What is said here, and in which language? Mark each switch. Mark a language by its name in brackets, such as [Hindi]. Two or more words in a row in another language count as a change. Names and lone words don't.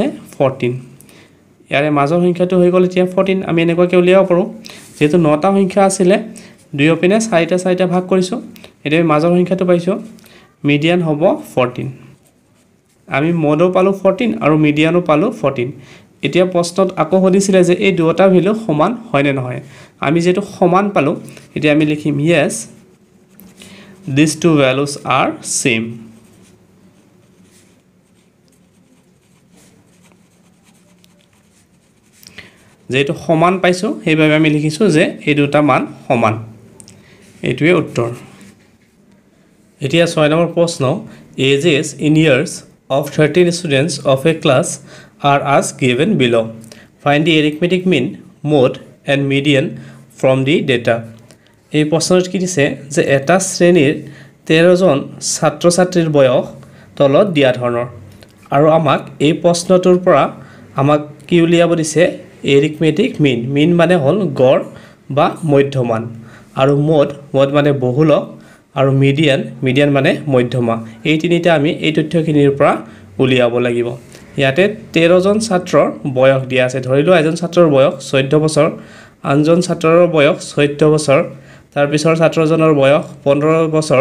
[Assamese] 14 ইয়াৰে মাজৰ সংখ্যাটো হৈ গল এতিয়া 14 আমি এনেকুৱাকৈ উলিয়াব পাৰো যেহেতু 9টা সংখ্যা আছিল দুয়ৰ পিনে 4টা ভাগ কৰিছো এতিয়া মাজৰ সংখ্যাটো পাইছো মিডিয়ান হ'ব 14 আমি মোডো পালো 14 আৰু মিডিয়ানো পালো 14 এতিয়া প্ৰশ্নত আকৌ সুধিছিলে যে এই দুটা ভ্যালু সমান হয় নে নহয় আমি যেটো সমান পালো এতিয়া আমি লিখিম [English] yes these two values are same [Assamese] যেটো সমান পাইছো সেইভাবে আমি লিখিছো যে এই দুটা মান সমান এটোৱে উত্তৰ এতিয়া 6 নম্বৰ প্ৰশ্ন [English] ages in years of 13 students of a class are as given below find the arithmetic mean mode and median from the data [Assamese] এই প্ৰশ্নত কি দিছে যে এটা শ্ৰেণীৰ 13 জন ছাত্ৰ ছাত্ৰীৰ বয়স তলত দিয়া ধৰণৰ আৰু আমাক এই প্ৰশ্নটোৰ পৰা আমাক কি উলিয়াব দিছে [English] arithmetic mean [Assamese] মানে হল গড় বা মধ্যমান আৰু মোড মানে বহুলক আৰু মিডিয়ান মানে মধ্যমা এই তিনিটা আমি এই তথ্যখিনিৰ পৰা উলিয়াব লাগিব ইয়াতে 13 জন ছাত্ৰৰ বয়স দিয়া আছে ধৰিলো এজন ছাত্ৰৰ বয়স 14 বছৰ আনজন ছাত্ৰৰ বয়স 14 বছৰ তাৰ পিছৰ ছাত্ৰজনৰ বয়স 15 বছৰ